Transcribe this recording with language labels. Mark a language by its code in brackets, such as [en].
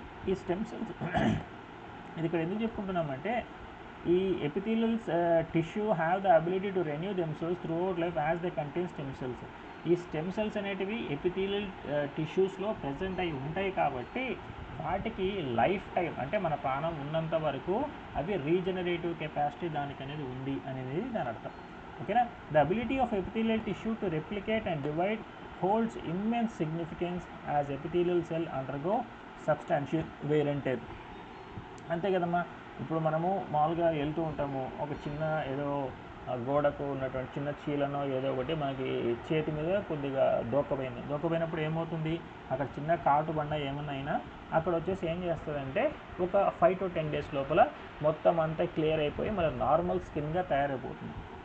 [te] ఈ stem cells ఇది ఇక్కడ ఎందుకు చెప్పుకుంటున్నామంటే [en] ఈ epithelial tissue have the ability to renew themselves throughout life as they contain stem cells. [te] ఈ స్టెమ్ సెల్స్ అనేటివి ఎపిథీలియల్ టిష్యూస్లో ప్రజెంట్ అయి ఉంటాయి కాబట్టి వాటికి లైఫ్ టైం అంటే మన ప్రాణం ఉన్నంత వరకు అవి రీజనరేటివ్ కెపాసిటీ దానికి అనేది ఉంది అనేది దాని అర్థం. ఓకేనా? [en] The ability of epithelial tissue to replicate and divide holds immense significance as epithelial cell undergo substantial wear and tear. [te] అంతే కదమ్మా. ఇప్పుడు మనము మామూలుగా వెళ్తూ ఉంటాము, ఒక చిన్న ఏదో గోడకు ఉన్నటువంటి చిన్న చీలనో ఏదో ఒకటి మనకి చేతి మీద కొద్దిగా దోకపోయినప్పుడు ఏమవుతుంది, అక్కడ చిన్న కాటు బండ ఏమన్నా అయినా అక్కడ వచ్చేసి ఏం చేస్తుందంటే ఒక 5 to 10 days లోపల మొత్తం అంతా క్లియర్ అయిపోయి మన నార్మల్ స్కిన్గా తయారైపోతుంది.